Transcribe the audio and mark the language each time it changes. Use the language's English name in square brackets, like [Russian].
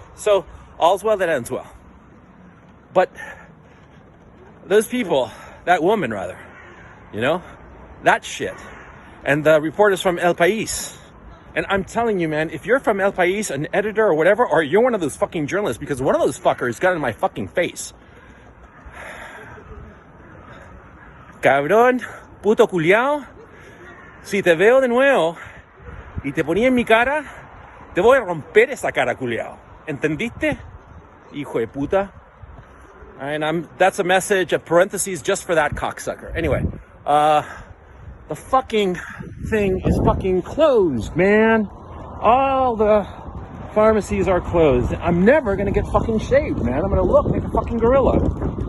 [English] So, all's well that ends well. But those people, that woman rather, that shit, and the reporters from El País, and I'm telling you, man, if you're from El País, an editor or whatever, or you're one of those fucking journalists, because one of those fuckers got in my fucking face. [Spanish] Cabrón, puto culiao, si te veo de nuevo y te ponía en mi cara, te voy a romper esa cara, culiao. ¿Entendiste? Hijo de puta. [English] And that's a message, of parentheses, just for that cocksucker. Anyway, the fucking thing is fucking closed, man. All the Pharmacies are closed. I'm never gonna get fucking shaved, man. I'm gonna look like a fucking gorilla.